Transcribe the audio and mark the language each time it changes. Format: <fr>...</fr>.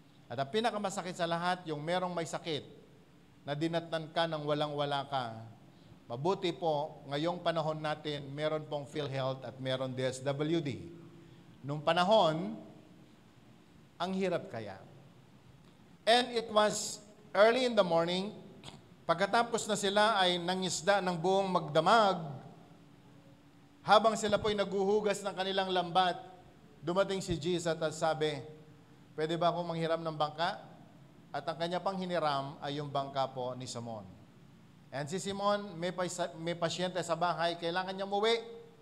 <tl>At ang pinakamasakit sa lahat, yung merong may sakit, na dinatnan ka ng walang-wala ka. Mabuti po, ngayong panahon natin, meron pong PhilHealth at meron DSWD. Nung panahon, ang hirap kaya.</tl> <en>And it was early in the morning.</en> <tl>Pagkatapos na sila ay nangisda ng buong magdamag, habang sila po'y naguhugas ng kanilang lambat, dumating si Jesus at sabi, pwede ba akong manghiram ng bangka? At ang kanya pang hiniram ay yung bangka po ni Simon. And si Simon, may pasyente sa bahay, kailangan niya umuwi.</tl>